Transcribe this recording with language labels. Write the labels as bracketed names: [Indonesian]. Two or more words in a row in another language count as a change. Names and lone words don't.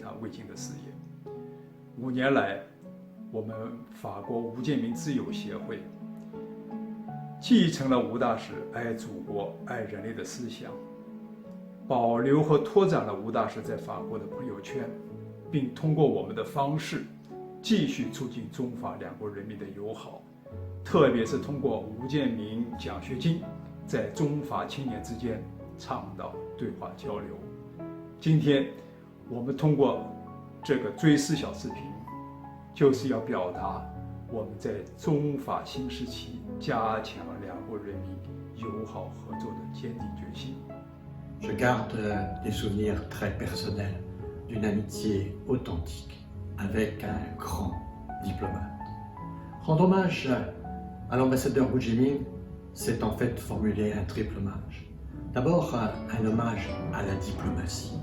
[Chinese] 他未尽的事业。5年来，我们法国吴建民自由协会继承了吴大使爱祖国、爱人类的思想，保留和拓展了吴大使在法国的朋友圈，并通过我们的方式继续促进中法两国人民的友好，特别是通过吴建民奖学金在中法青年之间倡导对话交流。今天我们通过这个追思小视频，就是要表达我们在中法新时期加强两国人民友好合作的坚定决心。 [French] Je garde des souvenirs très personnels d'une amitié authentique avec un grand diplomate. Rendre hommage à l'ambassadeur Wu Jimin, c'est en fait formuler un triple hommage. D'abord, un hommage à la diplomatie.